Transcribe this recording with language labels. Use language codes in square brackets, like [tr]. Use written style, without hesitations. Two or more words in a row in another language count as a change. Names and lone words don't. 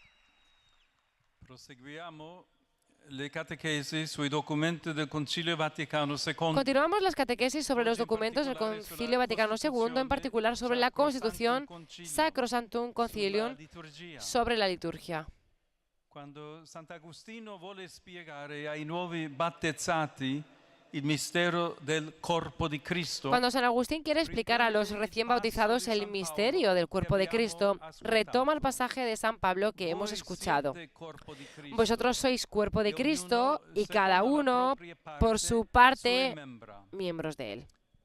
[es] Continuamos las catequesis sobre los documentos del Concilio Vaticano II, en particular sobre la Constitución Sacrosanctum Concilium, sobre la liturgia. [it] Cuando Sant'Agostino vuole spiegare ai nuovi battezzati il mistero del corpo di Cristo. [es] Cuando San Agustín quiere explicar a los recién bautizados el misterio del cuerpo de Cristo, retoma el pasaje de San Pablo que hemos escuchado. Vosotros sois cuerpo de Cristo y cada uno, por su parte, miembros de él.